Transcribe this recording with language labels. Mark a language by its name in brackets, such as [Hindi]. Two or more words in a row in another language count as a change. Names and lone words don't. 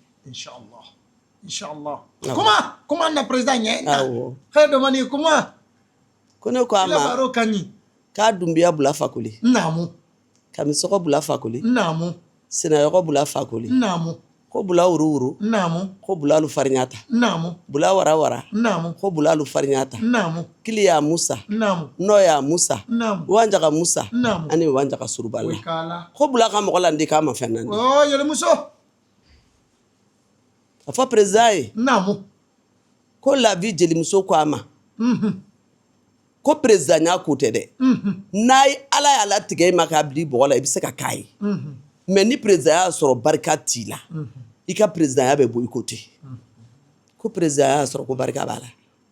[Bambara] Inshallah comment na président ɲɛ awɔ xɛ domani comment ko ne ko a ma k'a Dunbiya bula Fakoli naamu Kamisɔgɔ bula Fakoli naamu Sinayɔgɔ bula Fakoli naamu ko bula wuru naamu ko bula lu fariɲata naamu bula wara naamu ko bula lu fariɲata naamu Kiliya Musa naamu Nɔya Musa naamu Wanjaga Musa naamu ani Wanjaga Surubala ko bula ka mɔgɔ la ndi k'a ma fɛn na yɛlɛmuso a fɔ président ye naamu ko [French] la vie [Bambara] jelimuso ko a ma ko président y'a ko tɛ dɛ n'a ye Ala y'a latigɛ i ma k'a bila i bɔgɔ la i bɛ se ka k'a ye mais ni président y'a sɔrɔ barika t'i la i ka président ya bɛ bɔ i ko ten ko président y'a sɔrɔ ko barika b'a la